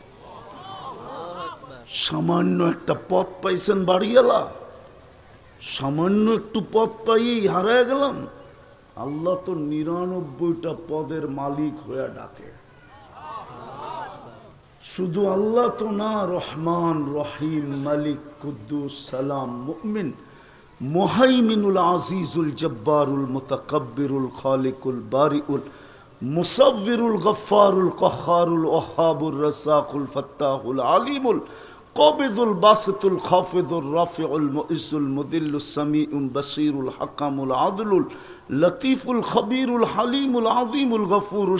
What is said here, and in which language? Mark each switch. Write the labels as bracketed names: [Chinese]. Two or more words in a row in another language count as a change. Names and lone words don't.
[Bangla] সামান্য একটা পথ পাইছেন বাড়িওয়ালা, সামান্য একটু পথ পাইয়েই হারায় গেলাম। আল্লাহ তো 99টা পদের মালিক হয়ে ডাকে। শুধু আল্লাহ তো না, রহমান, রহিম, মালিক, কুদ্দুস, সালাম, মুমিন, মুহাইমিনুল, আজিজুল, জব্বারুল, মুতাকাব্বিরুল, খালিকুল, বারিউল, মুসাব্বিরুল, গফফারুল, কহ্হারুল, ওয়াহ্হাবুর, রাজ্জাকুল, ফাত্তাহুল, আলিমুল, কাবিদুল, বাসিতুল, খাফিদুল, রাফিউল, মুইজুল, মুদিল্লুস, সামিউল, বাসীরুল, হাকামুল, আদলুল, লতীফুল, খবীরুল, হালিমুল, আযীমুল, গফুরুল,